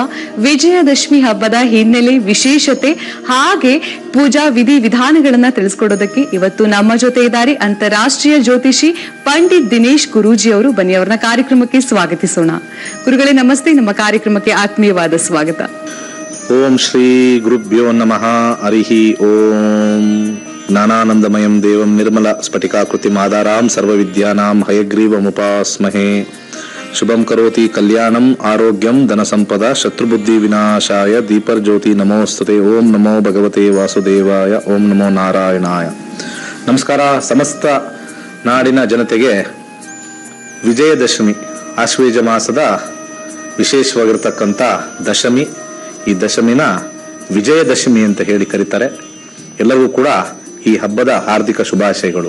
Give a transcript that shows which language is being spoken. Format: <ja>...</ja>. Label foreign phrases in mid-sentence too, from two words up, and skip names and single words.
<kn>ವಿಜಯದಶಮಿ ಹಬ್ಬದ ಹಿನ್ನೆಲೆ, ವಿಶೇಷತೆ ಹಾಗೆ ಪೂಜಾ ವಿಧಿ ವಿಧಾನಗಳನ್ನ ತಿಳಿಸ್ಕೊಡೋದಕ್ಕೆ ಇವತ್ತು ನಮ್ಮ ಜೊತೆ ಇದ್ದಾರೆ ಅಂತಾರಾಷ್ಟ್ರೀಯ ಜ್ಯೋತಿಷಿ ಪಂಡಿತ್ ದಿನೇಶ್ ಗುರೂಜಿ ಅವರು. ಬನ್ನಿ ಅವರನ್ನ ಕಾರ್ಯಕ್ರಮಕ್ಕೆ ಸ್ವಾಗತಿಸೋಣ. ಗುರುಗಳೇ ನಮಸ್ತೆ, ನಮ್ಮ ಕಾರ್ಯಕ್ರಮಕ್ಕೆ ಆತ್ಮೀಯವಾದ ಸ್ವಾಗತ.</kn> <sa>ಓಂ ಶ್ರೀ ಗುರುಭ್ಯೋ ನಮಃ. ಹರಿಹಿ ಓಂ. ಜ್ಞಾನಾನಂದಮಯಂ ದೇವಂ ನಿರ್ಮಲ ಸ್ಫಟಿಕಾಕೃತಿ ಮಾದಾರಾಂ ಸರ್ವವಿದ್ಯಾನಾಂ ಹಯಗ್ರೀವಮುಪಾಸ್ಮಹೇ. ಶುಭಂ ಕರೋತಿ ಕಲ್ಯಾಣಂ ಆರೋಗ್ಯಂ ಧನಸಂಪದ ಶತ್ರುಬುದ್ಧಿ ವಿನಾಶಾಯ ದೀಪರ್ಜ್ಯೋತಿ ನಮೋಸ್ತುತೆ. ಓಂ ನಮೋ ಭಗವತೆ ವಾಸುದೇವಾಯ. ಓಂ ನಮೋ ನಾರಾಯಣಾಯ.</sa> <kn>ನಮಸ್ಕಾರ ಸಮಸ್ತ ನಾಡಿನ ಜನತೆಗೆ. ವಿಜಯದಶಮಿ ಆಶ್ವೇಜ ಮಾಸದ ವಿಶೇಷವಾಗಿರ್ತಕ್ಕಂಥ ದಶಮಿ. ಈ ದಶಮಿನ ವಿಜಯದಶಮಿ ಅಂತ ಹೇಳಿ ಕರೀತಾರೆ. ಎಲ್ಲರಿಗೂ ಕೂಡ ಈ ಹಬ್ಬದ ಹಾರ್ದಿಕ ಶುಭಾಶಯಗಳು.</kn>